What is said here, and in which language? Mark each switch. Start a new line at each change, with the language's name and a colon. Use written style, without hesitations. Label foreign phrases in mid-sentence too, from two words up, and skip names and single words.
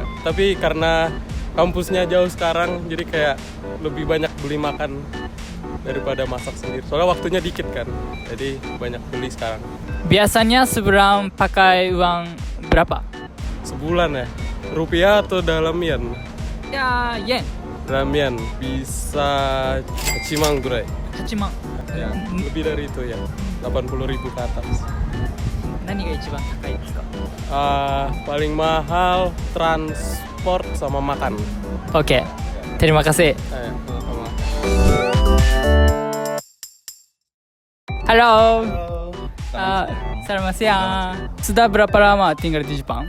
Indonesian: Tapi karena kampusnya jauh sekarang, jadi kayak lebih banyak beli makan daripada masak sendiri. Soalnya waktunya dikit kan, jadi banyak beli sekarang. Biasanya sebulan pakai uang berapa? Sebulan ya, rupiah atau dalam yen? Ya, yen. Dalam yen bisa 8
Japanese: 万ぐらい. 8万。
Indonesian: Ya, lebih dari itu ya, 80.000 ke atas.
Japanese: 何が一番高いですか?
Indonesian: Paling mahal transport sama makan. Oke. Terima kasih. Sama-sama. Halo. Selamat siang. Sudah berapa lama tinggal di Jepang?